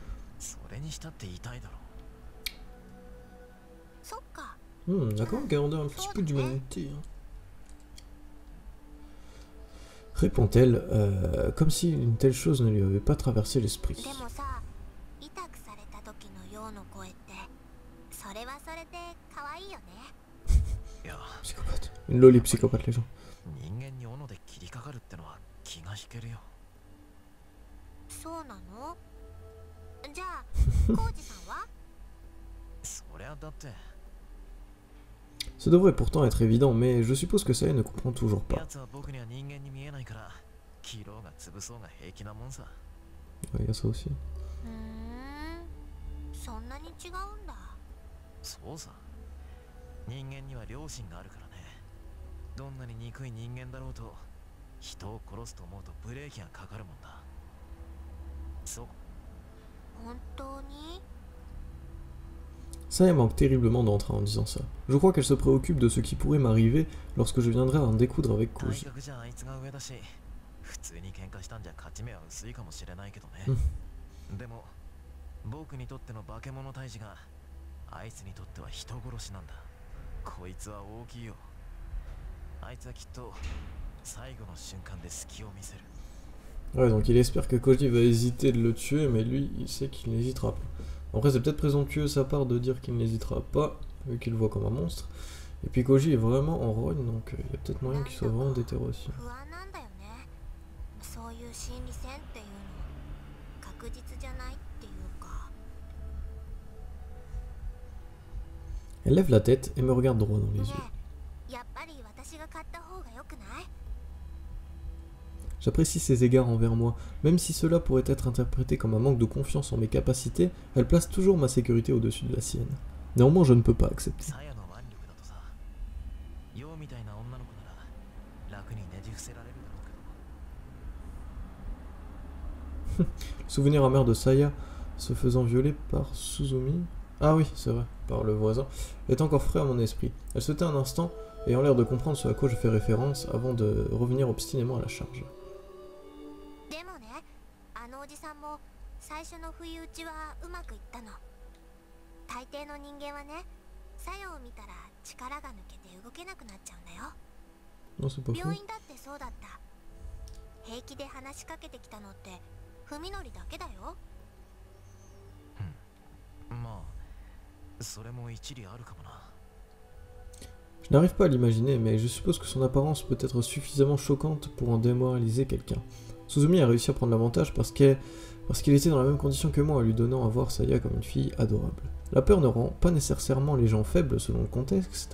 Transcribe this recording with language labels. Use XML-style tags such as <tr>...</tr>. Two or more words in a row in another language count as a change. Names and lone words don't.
<fr>D'accord, gardez un petit peu d'humanité. Hein. Répond-elle, comme si une telle chose ne lui avait pas traversé l'esprit.</fr> <ja>れはそれで可愛いよね。いや</ja> <fr>Psychopathe. Une loli psychopathe, les gens.</fr> <ja>人間に斧で切りかかるってのは気が引けるよ。そうなの？じゃあコウジさんは？そりゃだって</ja> <fr>Ça devrait pourtant être évident, mais je suppose que Saya ne comprend toujours pas.</fr> <ja>やつは僕には人間に見えないから切ろうが潰そうが平気なもんさ。</ja> <fr>Ouais, y a ça aussi.</fr> <ja>そんなに違うんだ。そうさ、人間には良心があるからね。どんなに憎い人間だろうと人を殺すと思うとブレーキがかかるもんだ。そう。本当に？</ja> <fr>Saya manque terriblement d'entrain en disant ça. Je crois qu'elle se préoccupe de ce qui pourrait m'arriver lorsque je viendrai à en découdre avec</fr> <ja>体</ja> <fr>Koji.</fr> <ja>格じゃあいつが上だし、普通に喧嘩したんじゃ勝ち目は薄いかもしれないけどね。でも僕にとっての化け物退治があいつにとっては人殺しなんだ。こいつは大きいよ。あいつはきっと最後の瞬間で隙を見せる。</ja> <fr>Ouais, donc il espère que Koji va hésiter de le tuer, mais lui, il sait qu'il n'hésitera pas. Après, c'est peut-être présomptueux de sa part de dire qu'il n'hésitera pas, vu qu'il le voit comme un monstre. Et puis Koji est vraiment en rogne, donc il y a peut-être moyen qu'il soit vraiment déterré aussi.</fr> <ja>不安なんだよね。そういう心理戦っていうの確実じゃないっていうか。</ja> <fr>Elle lève la tête et me regarde droit dans les</fr> <ja>ね</ja> <fr>yeux.</fr> <ja>え、やっぱり私が買った方が良くない？</ja> <fr>J'apprécie ses égards envers moi. Même si cela pourrait être interprété comme un manque de confiance en mes capacités, elle place toujours ma sécurité au-dessus de la sienne. Néanmoins, je ne peux pas accepter.</fr> <ja>サヤの腕力だとさ、ヨウみたいな女の子なら楽にねじ伏せられるだろうけど。</ja> <fr>Souvenir amer de Saya se faisant violer par Suzumi. Ah oui, c'est vrai, par le voisin, est encore frais à mon esprit. Elle se tait un instant, ayant l'air de comprendre ce à quoi je fais référence, avant de revenir obstinément à la charge.</fr> <ja>でもね、あのおじさんも最初の不意打ちはうまくいったの。大抵の人間はね、作用を見たら力が抜けて動けなくなっちゃうんだよ。</ja> <fr>Non, c'est pas faux.</fr> <ja>病院だってそうだった。平気で話しかけてきたのって文則だけだよ。まあ、それも一理あるかもな。</ja> <fr>Je n'arrive pas à l'imaginer, mais je suppose que son apparence peut être suffisamment choquante pour en démoraliser quelqu'un. Suzumi a réussi à prendre l'avantage parce qu'il était dans la même condition que moi, lui donnant à voir Saya comme une fille adorable. La peur ne rend pas nécessairement les gens faibles selon le contexte.</fr>